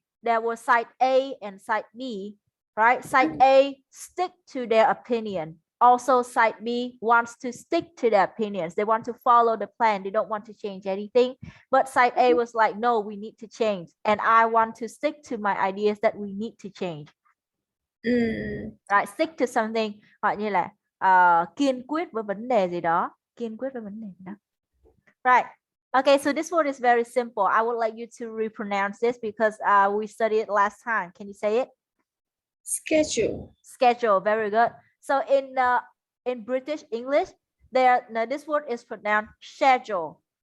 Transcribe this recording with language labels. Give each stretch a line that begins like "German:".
English: There was side A and side B, right? Side A stick to their opinion. Also, side B wants to stick to their opinions. They want to follow the plan. They don't want to change anything. But side A was like, no, we need to change. And I want to stick to my ideas that we need to change. Right, stick to something,
Vietnamese: gọi như là kiên quyết với vấn đề gì đó. Kiên quyết với vấn đề gì đó.
English: Right. Okay, so this word is very simple. I would like you to repronounce this because we studied it last time. Can you say it? Schedule. Schedule. Very good. So in British English, this word is pronounced schedule.